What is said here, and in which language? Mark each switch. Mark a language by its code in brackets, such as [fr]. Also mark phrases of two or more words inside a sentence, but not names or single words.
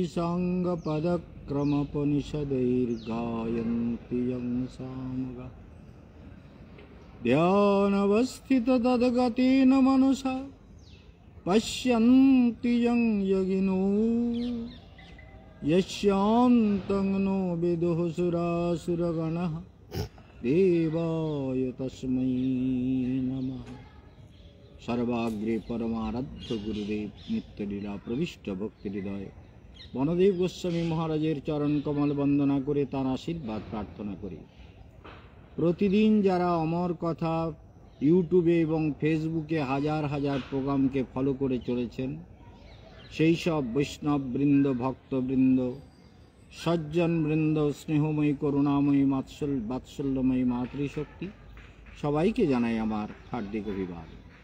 [sa] साङ्गपदक्रमोपनिषदैर्गायन्ति यं सामगाः ध्यानवस्थिततद्गतेन मनसा पश्यन्ति यं योगिनो यस्यान्तं नो विदुः सुरासुरगणः देवाय तस्मै नमः। सर्वाग्रे परमाराध्य गुरुदेव नित्यलीला प्रविष्ट भक्ति हृदय [bn] বনদেব গোস্বামী মহারাজের চরণ কমল বন্দনা করে তার আশীর্বাদ প্রার্থনা করি। প্রতিদিন যারা অমর কথা ইউটিউবে এবং ফেসবুকে হাজার হাজার প্রোগ্রামকে ফলো করে চলেছেন, সেই সব বৈষ্ণব বৃন্দ, ভক্তবৃন্দ, সজ্জন বৃন্দ, স্নেহময়ী করুণাময়ী বাৎসল্যময়ী মাতৃশক্তি, সবাইকে জানাই আমার হার্দিক অভিবাদন।